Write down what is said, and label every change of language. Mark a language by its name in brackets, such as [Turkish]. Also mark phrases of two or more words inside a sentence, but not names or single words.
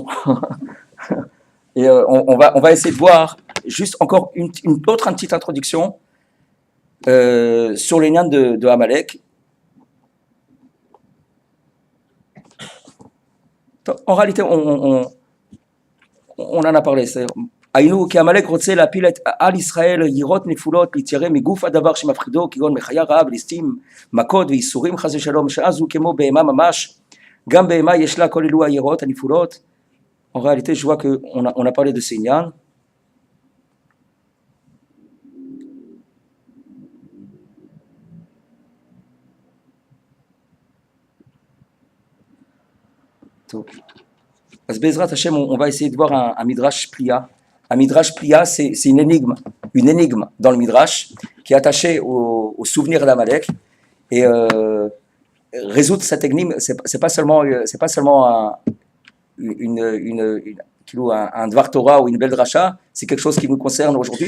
[French] Et on va essayer de voir juste encore une autre petite introduction sur les liens de Amalek. En réalité, on en a parlé. [Hebrew] היינו כי עמלק רוצה להפיל על ישראל יראות נפולות להתיירא מגוף הדבר שמפחידו כגון מחיה רעב ליסטים מכות ואיסורים חס ושלום שאז הוא כמו בהמה ממש גם בהמה יש לה כל אלו היראות הנפולות. [French] En réalité je vois que on a parlé de ces ignanes. [Hebrew] אז בעזרת השם [French] on va essayer de voir un [Hebrew] מדרש פליאה. [French] Un [Hebrew] מדרש פליאה, [French] c'est une énigme dans le midrash qui est attachée au souvenir d'Amalek. Et résoudre cette énigme, c'est pas seulement un [Hebrew] דבר תורה [French] ou une belle dracha, c'est quelque chose qui nous concerne aujourd'hui.